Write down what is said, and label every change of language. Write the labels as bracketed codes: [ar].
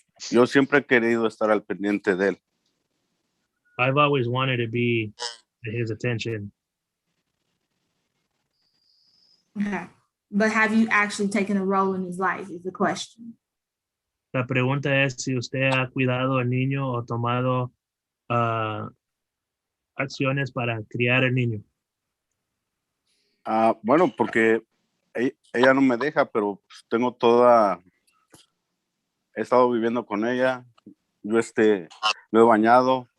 [es] Yo siempre he querido estar al pendiente de él. [en] I've always wanted to be his attention. Okay. But have you actually taken a role in his life is the question. [es] La pregunta es si usted ha cuidado al niño o tomado acciones para criar al niño. Bueno, porque ella no me deja, pero tengo he estado viviendo con ella, yo lo he bañado,